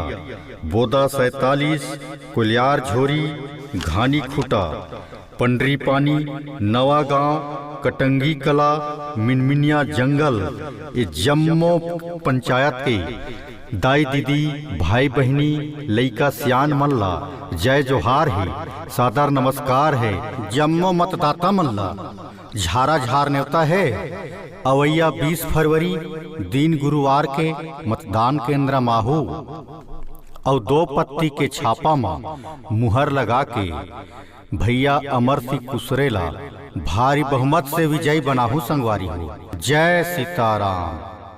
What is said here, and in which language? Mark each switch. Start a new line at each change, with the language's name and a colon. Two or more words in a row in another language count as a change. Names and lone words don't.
Chhattisgarhi: बोदा 47, कुलियार झोरी, घानी खुटा, पंडरी पानी, नवा गांव, कटंगी कला, मिनमिनिया जंगल, ये जम्मो पंचायत के दाई दीदी, भाई बहनी, लइका सियान मल्ला जय जोहार है, सादर नमस्कार है। जम्मो मतदाता मल्ला झारा झार नेवता है। अवैया 20 फरवरी दिन गुरुवार के मतदान केंद्र माहू और 2 पत्ती के छापा में मुहर लगा के भैया अमर सिंह कुसरेला भारी बहुमत से विजयी बनाहू संगवारी हो। जय सीताराम।